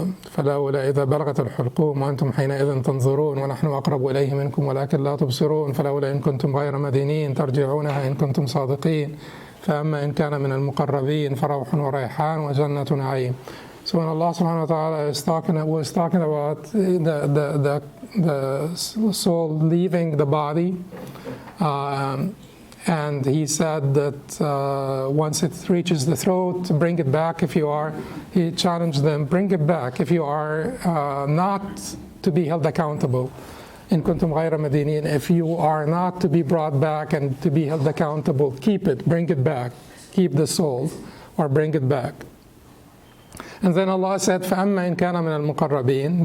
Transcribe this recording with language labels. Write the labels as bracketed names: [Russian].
[Arabic] فلولا إذا بلغت الحلقوم وأنتم حينئذ تنظرون ونحن أقرب إليه منكم ولكن لا تبصرون فلولا إن كنتم غير مدينين ترجعونها إن كنتم صادقين فأما إن كان من المقربين فروح وريحان وجنة نعيم. [English] So when Allah subhanahu wa ta'ala was talking about the soul leaving the body, and he said that once it reaches the throat, bring it back if you are, he challenged them, bring it back if you are not to be held accountable. In kuntum ghayra madinin, if you are not to be brought back and to be held accountable, keep it, bring it back. Keep the soul, or bring it back. And then Allah said, [Arabic] فَأَمَّا إِن كَانَ مِنَ الْمُقَرَّبِينَ.